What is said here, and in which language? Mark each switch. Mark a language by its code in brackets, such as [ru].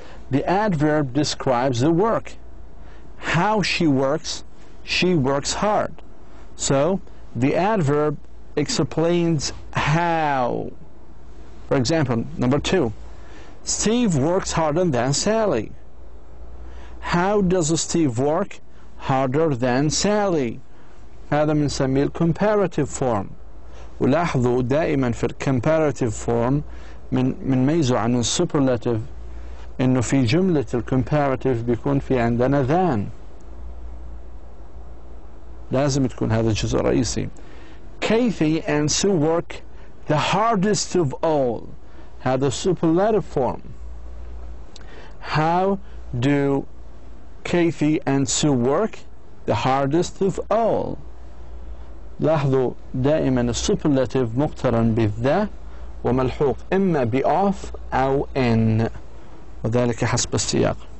[en] The adverb describes the work. How she works hard. So, the adverb explains how. For example, number 2. Steve works harder than Sally. How does Steve work harder than Sally? [ar] هذا بنسميه الكومباراتيف فورم. ولاحظوا دائما في الكومباراتيف فورم بنميزه عن السوبرلاتيف إنه في جملة الكومباراتيف بيكون في عندنا than. لازم تكون هذا الجزء الرئيسي. [en] Kathy and Sue work the hardest of all. [ar] هذا [en] superlative form. How do Kathy and Sue work the hardest of all? [ar] لاحظوا دائما السوبرلاتيف مقترن بالذا وملحوق إما بof أو in، وذلك حسب السياق.